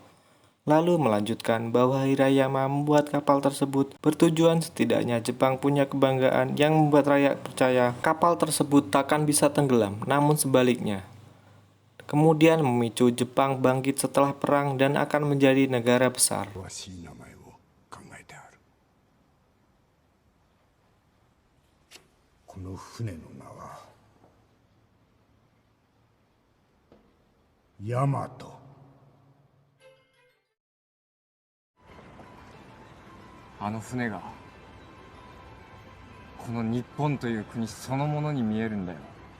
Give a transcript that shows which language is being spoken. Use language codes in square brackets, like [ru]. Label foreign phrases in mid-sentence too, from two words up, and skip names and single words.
[id] Lalu melanjutkan bahwa Hirayama membuat kapal tersebut bertujuan setidaknya Jepang punya kebanggaan yang membuat rakyat percaya kapal tersebut takkan bisa tenggelam, namun sebaliknya. Kemudian memicu Jepang bangkit setelah perang dan akan menjadi negara besar. [ja] 詳しい名前を考えてある。この船の名はヤマト。あの船がこの日本という国そのものに見えるんだよ。